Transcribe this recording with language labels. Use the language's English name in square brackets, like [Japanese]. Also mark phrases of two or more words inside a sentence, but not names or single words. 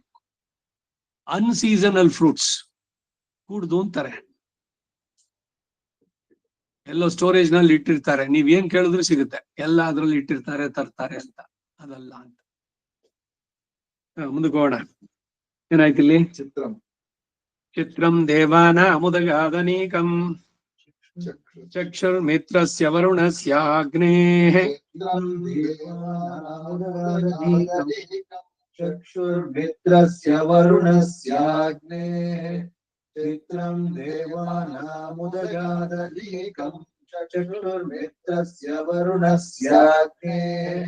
[English] unseasonal fruits [Kannada] ಕೂಡ್ದು ಅಂತಾರೆ, ಎಲ್ಲೋ ಸ್ಟೋರೇಜ್ ನಲ್ಲಿ ಇಟ್ಟಿರ್ತಾರೆ, ನೀವ್ ಏನ್ ಕೇಳಿದ್ರು ಸಿಗುತ್ತೆ, ಎಲ್ಲ ಅದ್ರಲ್ಲಿ ಇಟ್ಟಿರ್ತಾರೆ ತರ್ತಾರೆ ಅಂತ, ಅದಲ್ಲ ಅಂತ. ಮುಂದಕ್ಕೆ ಹೋಗೋಣ. ಏನಾಯ್ತು ಇಲ್ಲಿ? [Sanskrit] ಚಿತ್ರಂ ದೇವಾನ ಮುದಗಾದನೀಕಂ ಚಕ್ಷುರ್ಮಿತ್ರಸ್ಯ ವರುಣಸ್ಯ ಅಗ್ನೇಃ ಚಕ್ಷುರ್ಮಿತ್ರಸ್ಯ ವರುಣಸ್ಯಾಗ್ನೇಃ ಚಿತ್ರಂ ದೇವಾನಾಮುದಗಾದನೀಕಂ ಚಕ್ಷುರ್ಮಿತ್ರಸ್ಯ ವರುಣಸ್ಯಾಗ್ನೇಃ